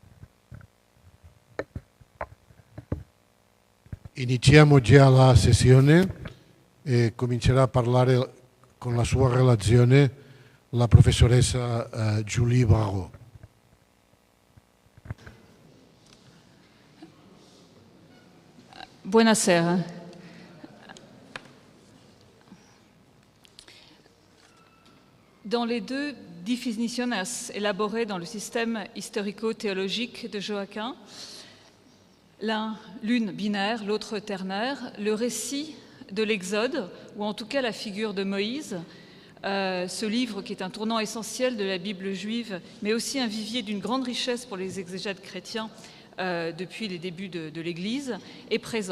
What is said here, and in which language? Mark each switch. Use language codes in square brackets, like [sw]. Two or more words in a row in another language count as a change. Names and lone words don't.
[it] Iniziamo già la sessione e comincerà a parlare con la sua relazione la professoressa Julie Barrault. Buonasera. [fr] Dans les 2 definiciones élaborées dans le système historico-théologique de Joachim, l'une binaire, l'autre ternaire, le récit de l'Exode, ou en tout cas la figure de Moïse, ce livre qui est un tournant essentiel de la Bible juive, mais aussi un vivier d'une grande richesse pour les exégètes chrétiens depuis les débuts de l'Église, est présent.